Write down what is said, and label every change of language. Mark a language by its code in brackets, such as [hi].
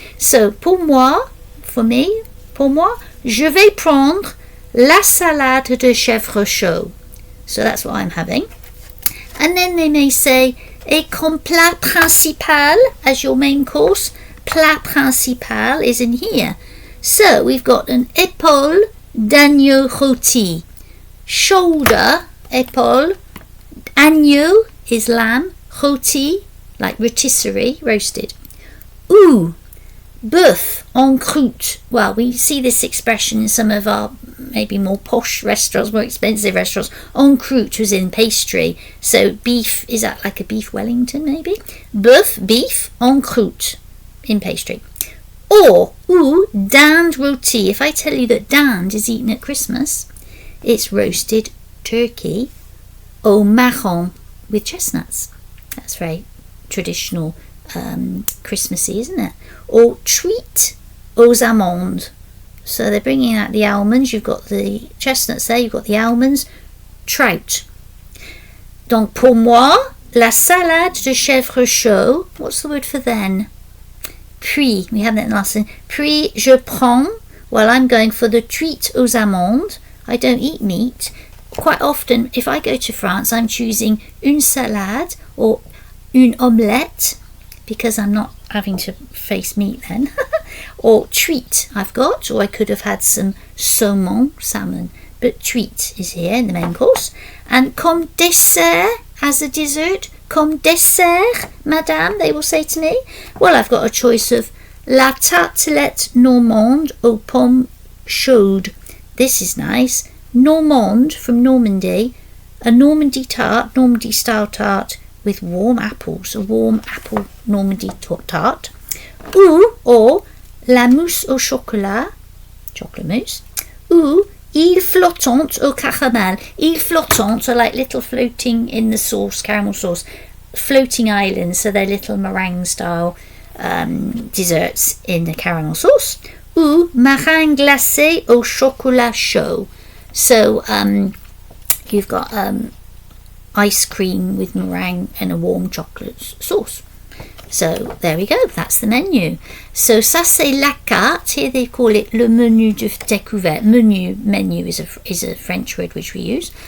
[en] So, [fr] pour moi, je vais prendre la salade de chèvre chaud. [en] So that's what I'm having. And then they may say, [fr] et comme plat principal, [en] as your main course, plat principal is in here. So we've got an épaule d'agneau rôti. Shoulder, épaule, agneau is lamb, rôti, like rotisserie, roasted. [fr] Ou, bœuf en croûte. [en] Well, we see this expression in some of our maybe more posh restaurants, more expensive restaurants. En croûte was in pastry. So beef, is that like a beef Wellington maybe? Bœuf, beef, en croûte, in pastry. Or, ou, dinde rôti. If I tell you that dinde is eaten at Christmas, it's roasted turkey au marron with chestnuts. That's very traditional Christmassy, isn't it? Or treat aux amandes. So they're bringing out the almonds. You've got the chestnuts there, you've got the almonds. Trout. [fr] Donc pour moi, la salade de chèvre chaud. [en] What's the word for then? Puis, we have that in last one. [fr] Puis je prends. [en] Well, I'm going for the treat aux amandes. I don't eat meat. Quite often, if I go to France, I'm choosing une salade or une omelette, because I'm not having to face meat then. Or treat I've got, or I could have had some saumon, salmon, but treat is here in the main course. And comme dessert, as a dessert, [fr] comme dessert, madame, [en] they will say to me. Well, I've got a choice of [fr] la tartelette normande aux pommes chaudes. [en] This is nice. Normande, from Normandy, a Normandy tart, Normandy style tart with warm apples, a warm apple Normandy tart. Or la mousse au chocolat, chocolate mousse. [fr] Ou îles flottantes au caramel. [en] Îles flottantes are like little floating in the sauce, caramel sauce, floating islands, so they're little meringue style desserts in the caramel sauce. [fr] Ou meringue glacée au chocolat chaud. [en] So you've got ice cream with meringue and a warm chocolate sauce. So there we go, that's the menu. So [fr] ça c'est la carte. [en] Here they call it [fr] le menu de découverte. [en] Menu is a French word which we use.